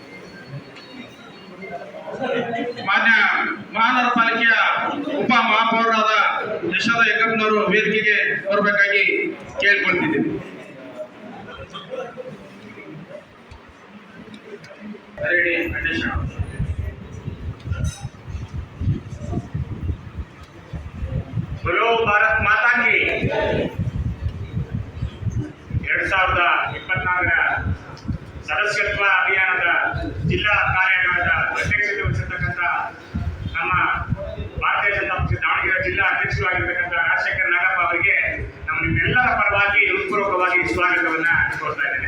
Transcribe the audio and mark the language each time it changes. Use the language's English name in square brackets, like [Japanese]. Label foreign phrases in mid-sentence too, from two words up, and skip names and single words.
[Kannada] ಮಾನ್ಯ ಮಹಾನಗರ ಪಾಲಿಕೆಯ ಉಪ ಮಹಾಪೌರರಾದ ಯಶೋಧ ಯಕ್ಕಪ್ಪನವರು ವೇದಿಕೆಗೆ ಬರಬೇಕಾಗಿ ಕೇಳ್ಕೊಳ್ತಿದ್ದೀವಿ. [Hindi] बोलो भारत माता की 2024 ಸದಸ್ಯತ್ವ [Kannada] ಅಭಿಯಾನದ ಜಿಲ್ಲಾ ಕಾರ್ಯಾಗಾರದ ಅಧ್ಯಕ್ಷತೆ ವಹಿಸಿರ್ತಕ್ಕಂಥ ನಮ್ಮ ಭಾರತೀಯ ಜನತಾ ಪಕ್ಷ ದಾವಣಗೆರೆ ಜಿಲ್ಲಾ ಅಧ್ಯಕ್ಷರಾಗಿರ್ತಕ್ಕಂಥ ರಾಜಶೇಖರ ನಾಗಪ್ಪ ಅವರಿಗೆ ನಿಮ್ಮೆಲ್ಲರ ಪರವಾಗಿ ಹೃತ್ಪೂರ್ವಕವಾಗಿ ಸ್ವಾಗತವನ್ನ ಕೋರ್ತಾ ಇದ್ದೇನೆ.